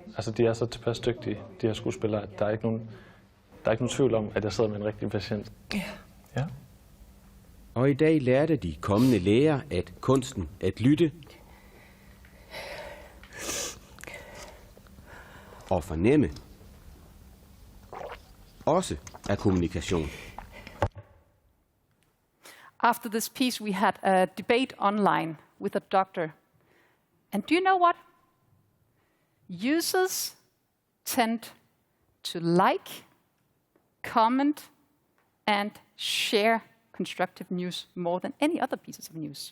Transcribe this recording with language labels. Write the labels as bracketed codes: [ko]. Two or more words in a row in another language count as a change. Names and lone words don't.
[da] Altså, de er så tilpas dygtige, de her skuespillere, at der er ikke nogen tvivl om, at jeg sidder med en rigtig patient. Ja. Og i dag lærte de kommende læger, at kunsten at lytte og fornemme også er kommunikation. [en] After this piece, we had a debate online with a doctor. And do you know what? Users tend to like, comment, and share constructive news more than any other pieces of news.